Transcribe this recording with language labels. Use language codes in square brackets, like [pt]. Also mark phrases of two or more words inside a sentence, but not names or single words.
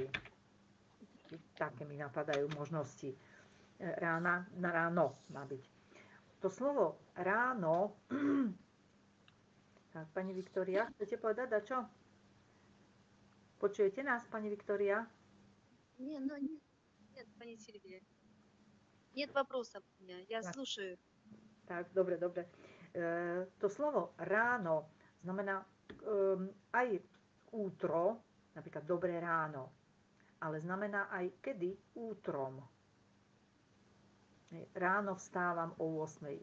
[sk] Také mi napadajú možnosti. Rána, na ráno má byť. To slovo ráno, tak pani Viktória, chcete povedať dačo? Počujete nás, pani Viktória? [ru] Нет, пани Сильвия. Нет вопросов у меня, я слушаю. [sk] Tak, dobre. To slovo ráno znamená aj útro, napríklad dobré ráno, ale znamená aj kedy útrom. Ráno vstávam o 8.